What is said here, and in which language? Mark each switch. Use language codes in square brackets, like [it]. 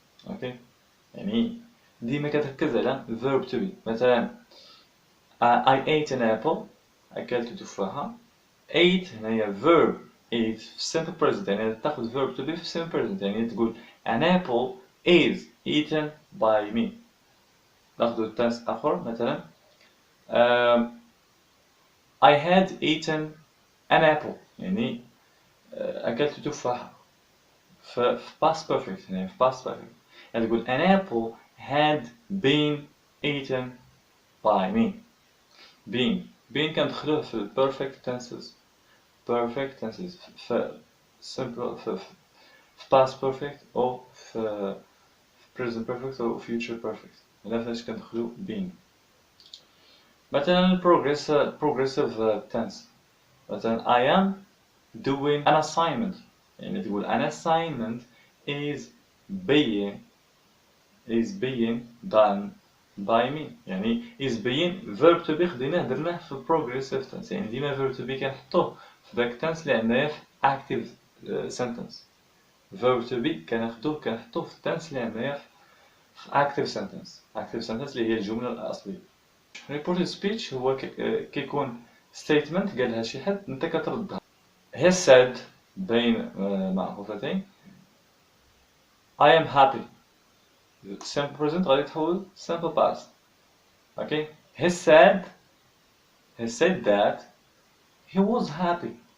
[ar] اوكي، يعني ديما كتركز على verb to be. [en] مثلا I ate an apple، [ar] أكلت تفاحة. [en] ate هنايا verb ate في simple present، يعني تاخد verb to be في simple present، يعني تقول an apple is eaten by me. [ar] ناخدو التنس آخر مثلا [en] I had eaten an apple، [ar] يعني أكلت تفاحة. [en] في past perfect، يعني في past perfect يعني تقول an apple had been eaten by me. being كندخلوه في perfect tenses. perfect tenses في simple في past perfect أو في present perfect أو future perfect. [ar] هنا فاش كندخلو being. [en] مثلا progressive tense. مثلا I am doing an assignment. يعني تقول an assignment is being done by me. [ar] يعني is being verb to be خديناه درناه في progressive tense. يعني ديما verb to be كنحطوه في داك tense اللي عندنا في active sentence. verb to be كنحطوه في tense اللي عندنا في active sentence. active sentence اللي هي الجملة الأصلية. reported speech هو كيكون statement قالها شي حد انت كتردها. [en] he said [ar] بين معقوفتين [en] I am happy. simple present غادي تحول simple past. okay he said that he was happy.